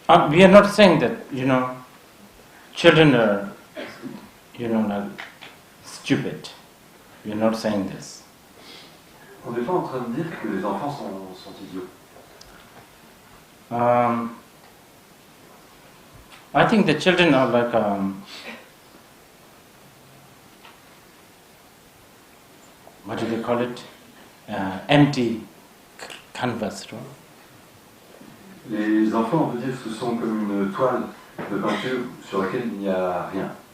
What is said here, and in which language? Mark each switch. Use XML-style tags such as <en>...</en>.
<en>We are not saying that, children are, like stupid. We are not saying this.</en> <fr>On n'est pas en train de dire que les enfants sont idiots.</fr> <en>I think the children are like what do they call it? Empty canvas, right?</en> <fr>Les enfants, on peut dire, ce sont comme une toile de peinture sur laquelle il n'y a rien.</fr>